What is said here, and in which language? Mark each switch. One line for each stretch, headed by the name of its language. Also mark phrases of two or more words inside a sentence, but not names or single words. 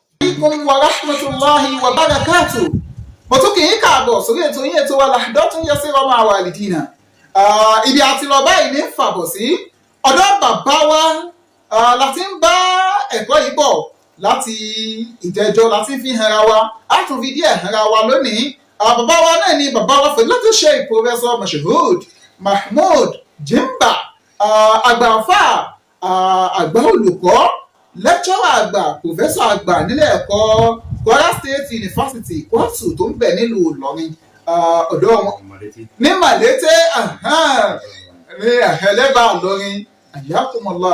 Arabic: عليكم ورحمة الله وبركاته.
Yoruba: Mo tún kì í káàbọ̀ sórí ètò yín ètò wa Lahdhatun Yasira ma'a walidina. Ibi àti lọ báyìí ní fàbọ̀ sí ọ̀dọ̀ bàbá wa láti ń bá ẹ̀kọ́ yìí bọ̀ láti ìjẹjọ́ láti fi hànra wa á tún fi díẹ̀ hànra wa lónìí. Bàbá wa náà ni bàbá wa Fadilatu Sheikh Professor Mashood Mahmood Jimba, àgbàfà, àgbà olùkọ́, lẹ́kṣọ́rà àgbà, pòfẹ́sọ̀ àgbà nílé ẹ̀kọ́ Kwara State University Kwatu tó ń bẹ nílùú Ìlọrin, ọ̀dọ́ wọn ní Màlété ní ẹlẹ́bàá Ìlọrin, àyàkùmọ̀lá.